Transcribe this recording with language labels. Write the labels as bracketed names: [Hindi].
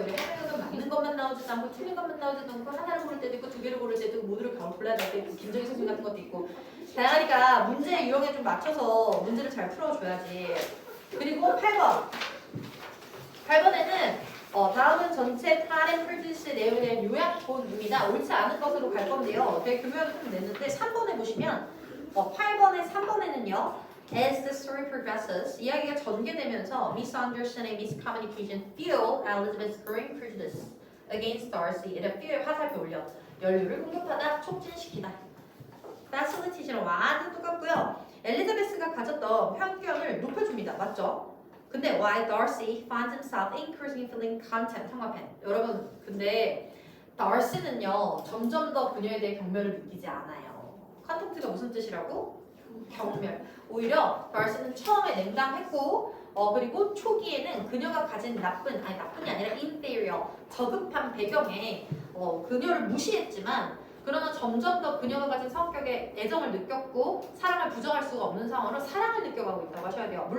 [Korean] 우리 하나는 맞는 것만 나오지도 않고 틀린 것만 나오지도 않고 하나를 고를 때도 있고 두 개를 고를 때도 있고 모두를 골라야 될 때도 있고 김정희 선생님 같은 것도 있고 다양하니까 문제 유형에 좀 맞춰서 문제를 잘 풀어줘야지. 그리고 8번. 8번에는 다음은 전체 파렌 프리디스의 내용에 대한 요약본입니다. 옳지 않은 것으로 갈 건데요. 되게 교묘하게 좀 냈는데 3번에 보시면 8번에 3번에는요. [English] As the story progresses, [Korean] 이야기가 전개되면서 [English] misunderstanding, miscommunication fuel Elizabeth's growing prejudice against Darcy. [Korean] 이런 fuel 화살표 올려. 연료를 공급하다, 촉진시키다. facilitate랑 완전 똑같고요. 엘리자베스가 가졌던 편견을 높여줍니다. 맞죠? 근데 [English] why Darcy finds himself increasingly feeling contempt [Korean] 통합해. 여러분, 근데 Darcy는요 점점 더 그녀에 대해 경멸을 느끼지 않아요. contempt가 무슨 뜻이라고? 경멸. 오히려 달스는 처음에 냉담했고 그리고 초기에는 그녀가 가진 나쁜이 아니라 inferior 저급한 배경에 그녀를 무시했지만 그러나 점점 더 그녀가 가진 성격에 애정을 느꼈고 사랑을 부정할 수가 없는 상황으로 사랑을 느껴가고 있다고 하셔야 돼요.